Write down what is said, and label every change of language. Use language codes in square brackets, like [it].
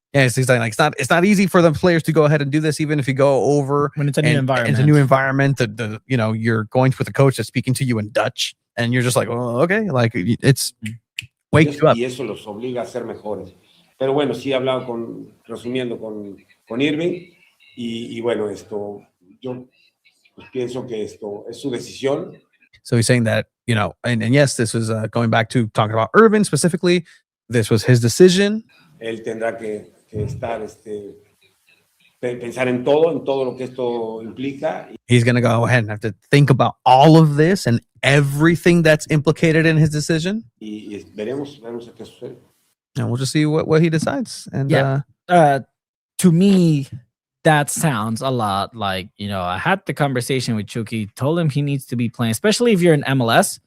[en] Yeah, it's like it's not easy for the players to go ahead and do this, even if you go over When it's a new environment. It's a new environment. You're going with a coach that's speaking to you in Dutch, and you're just like, oh, okay, like it's wake you up. [es] Y eso los obliga a ser mejores. Pero bueno, sí he hablado resumiendo con Irving, y bueno, yo pues pienso que esto es su decisión. [en] So he's saying that, and yes, this was going back to talking about Irvin specifically. This was his decision. [es] Él tendrá que estar, pensar en todo lo que esto implica. [en] He's going to go ahead and have to think about all of this and everything that's implicated in his decision. [es] Y veremos qué sucede. [en] And we'll just see what he decides. And to me, that sounds a lot like, I had the conversation with Chucky, told him he needs to be playing, especially if you're in MLS.